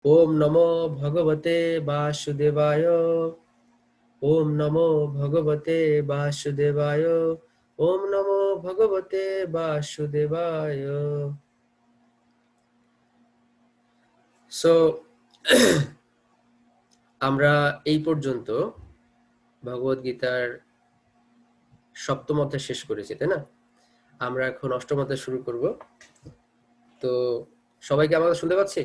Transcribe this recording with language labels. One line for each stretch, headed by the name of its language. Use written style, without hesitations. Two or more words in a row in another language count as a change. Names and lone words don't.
Sanskrit: ওম নমো ভগবতে বাসুদেবায়। ওম নমো ভগবতে বাসুদেবায়। ওম নমো ভগবতে বাসুদেবায়।
Bangla: সো আমরা এই পর্যন্ত ভগবদ গীতার সপ্তম অধ্যায় শেষ করেছি, তাই না? আমরা এখন অষ্টম অধ্যায় শুরু করব। তো সবাইকে আমাকে শুনতে পাচ্ছি?